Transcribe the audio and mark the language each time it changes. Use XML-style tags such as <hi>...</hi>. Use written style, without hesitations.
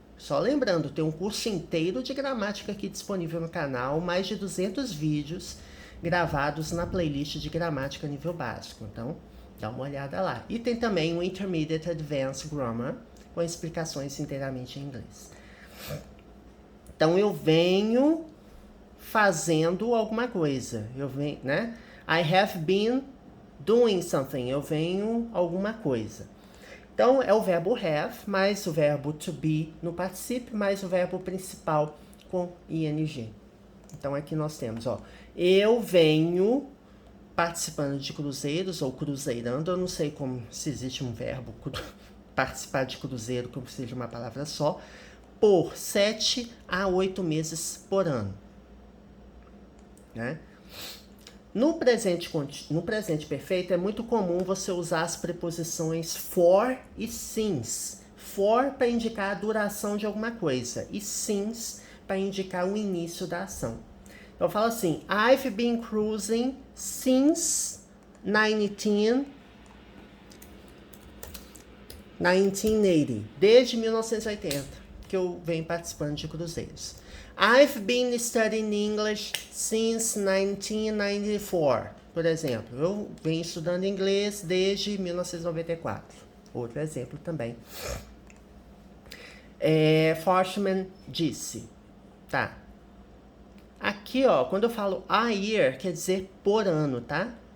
<pt>Só lembrando, tem um curso inteiro de gramática aqui disponível no canal, mais de 200 vídeos gravados na playlist de gramática nível básico. Então, dá uma olhada lá. E tem também o Intermediate Advanced Grammar, com explicações inteiramente em inglês. Então, eu venho fazendo alguma coisa. Eu venho, né?</pt> <en>I have been doing something.</en> <pt>Eu venho alguma coisa. Então, é o verbo have, mais o verbo to be no particípio, mais o verbo principal com ing. Então, aqui nós temos, ó, eu venho participando de cruzeiros ou cruzeirando. Eu não sei como, se existe um verbo participar de cruzeiro, como seja uma palavra só, por 7 a 8 meses por ano. Né? No presente perfeito, é muito comum você usar as preposições for e since. For para indicar a duração de alguma coisa e since para indicar o início da ação. Então, eu falo assim,</pt> <en>I've been cruising since 1980.</en> <pt>Desde 1980 que eu venho participando de cruzeiros.</pt> <en>I've been studying English since 1994.</en> <pt>Por exemplo, eu venho estudando inglês desde 1994. Outro exemplo também. Forstmann disse. Tá. Aqui, ó, quando eu falo a year, quer dizer por ano, tá?</pt>